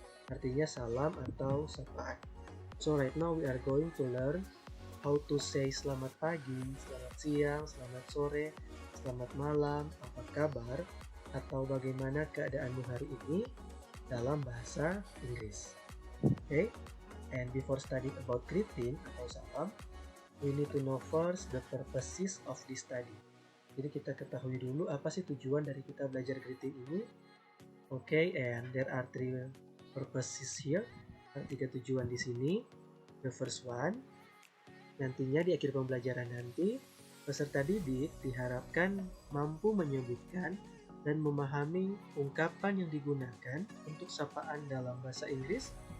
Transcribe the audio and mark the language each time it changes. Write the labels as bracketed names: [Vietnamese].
[Indonesian] Artinya salam atau sapaan. [English] So right now we are going to learn how to say [Indonesian] selamat pagi, selamat siang, selamat sore, selamat malam, apa kabar, atau bagaimana keadaanmu hari ini dalam bahasa Inggris. [English] Okay, and before studying about greeting atau salam, we need to know first the purposes of this study. [Indonesian] Jadi kita ketahui dulu apa sih tujuan dari kita belajar greeting ini. [English] Okay, and there are 3 purposes here. [Indonesian] Ada 3 tujuan di sini. [English] The first one, [Indonesian] nantinya di akhir pembelajaran nanti, peserta didik diharapkan mampu menyebutkan dan memahami ungkapan yang digunakan untuk sapaan dalam bahasa Inggris.